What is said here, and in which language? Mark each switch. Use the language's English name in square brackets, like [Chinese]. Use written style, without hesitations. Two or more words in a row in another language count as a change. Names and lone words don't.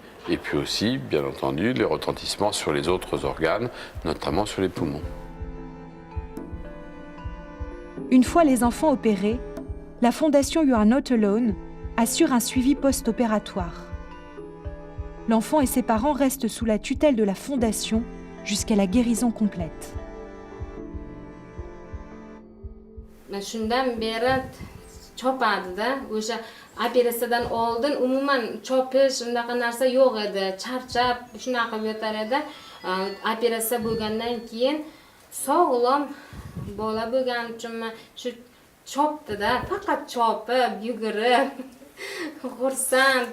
[French] Et puis aussi, bien entendu, les retentissements sur les autres organes, notamment sur les poumons. Une fois les enfants opérés, la Fondation You Are Not Alone assure un suivi post-opératoire. L'enfant et ses parents restent sous la tutelle de la Fondation jusqu'à la guérison complète. [Uzbek] Shundan beri chopadi-da, o'sha operatsiyadan oldin umuman chopish unaqa narsa yo'q edi. Charchab shunaqa yotar edi. Operatsiya bo'lgandan keyin sog'lom bola bo'lgani uchunmi shu chopdi-da, faqat chopib, yugurib, xursand.